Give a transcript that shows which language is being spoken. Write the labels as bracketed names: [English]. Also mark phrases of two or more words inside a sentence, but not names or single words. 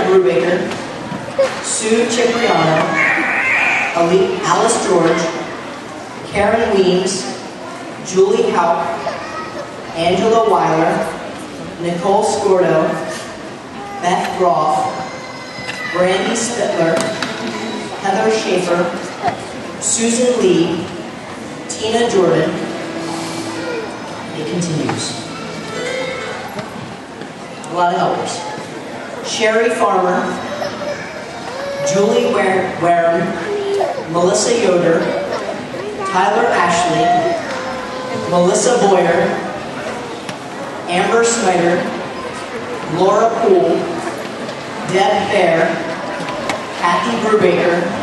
[English] Brubaker, Sue Cipriano, Alice George, Karen Weems, Julie Haupt, Angela Weiler, Nicole Scordo, Beth Groff, Brandy Spittler, Heather Schaefer, Susan Lee, Tina Jordan. It continues. A lot of helpers. Sherry Farmer, Julie Wareham, Melissa Yoder, Tyler Ashley, Melissa Boyer, Amber Snyder, Laura Poole, Deb Fair, Kathy Brubaker,